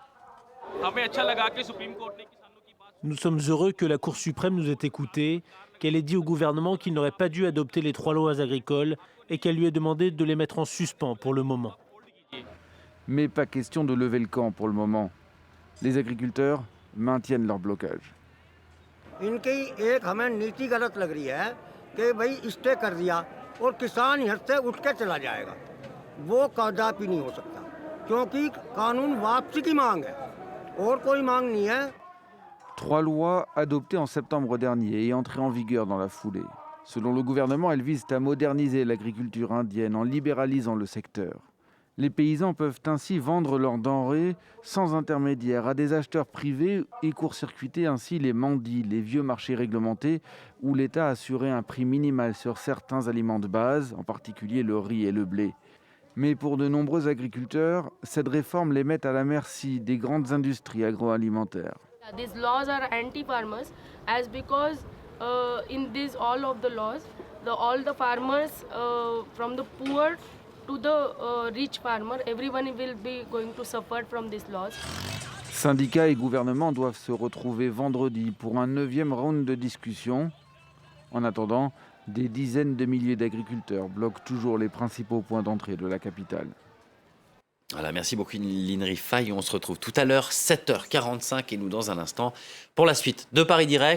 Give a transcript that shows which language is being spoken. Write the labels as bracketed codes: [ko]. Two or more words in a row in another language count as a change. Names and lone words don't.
[fr] Nous sommes heureux que la Cour suprême nous ait écoutés, qu'elle ait dit au gouvernement qu'il n'aurait pas dû adopter les 3 lois agricoles et qu'elle lui ait demandé de les mettre en suspens pour le moment. Mais pas question de lever le camp pour le moment. Les agriculteurs maintiennent leur blocage. [hi] इनकी एक हमें नीति गलत लग रही है कि भाई स्टे कर दिया और किसान यहाँ से उठ के चला जाएगा वो कदापि नहीं हो सकता क्योंकि कानून वापसी की मांग है और कोई मांग नहीं है [fr] 3 lois adoptées en septembre dernier et entrées en vigueur dans la foulée. Selon le gouvernement, elles visent à moderniser l'agriculture indienne en libéralisant le secteur. Les paysans peuvent ainsi vendre leurs denrées sans intermédiaire à des acheteurs privés et court-circuiter ainsi les mandis, les vieux marchés réglementés où l'État assurait un prix minimal sur certains aliments de base, en particulier le riz et le blé. Mais pour de nombreux agriculteurs, cette réforme les met à la merci des grandes industries agroalimentaires. [en] These laws are anti-farmers as because in these all of the laws, all the farmers from the poor to the rich farmer, everyone will be going to suffer from these laws. [fr] Syndicats et gouvernements doivent se retrouver vendredi pour un 9e round de discussion. En attendant, des dizaines de milliers d'agriculteurs bloquent toujours les principaux points d'entrée de la capitale. Voilà, merci beaucoup Lynn Rifaille. On se retrouve tout à l'heure, 7h45, et nous dans un instant, pour la suite de Paris Direct.